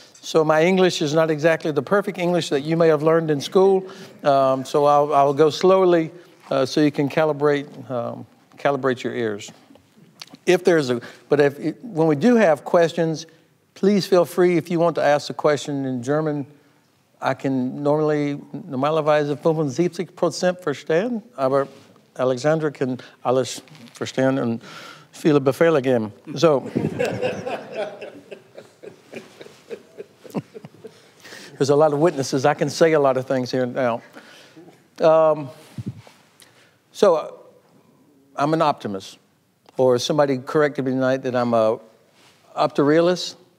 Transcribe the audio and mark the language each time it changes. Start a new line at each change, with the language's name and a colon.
English: So my English is not exactly the perfect English that you may have learned in school. So I'll go slowly so you can calibrate your ears. When we do have questions, please feel free if you want to ask a question in German. I can
German: normalerweise 75% verstehen, aber Alexandra can alles verstehen und viele Befehle geben.
English: So, there's a lot of witnesses. I can say a lot of things here now. So, I'm an optimist, or somebody corrected me tonight that I'm a optorealist.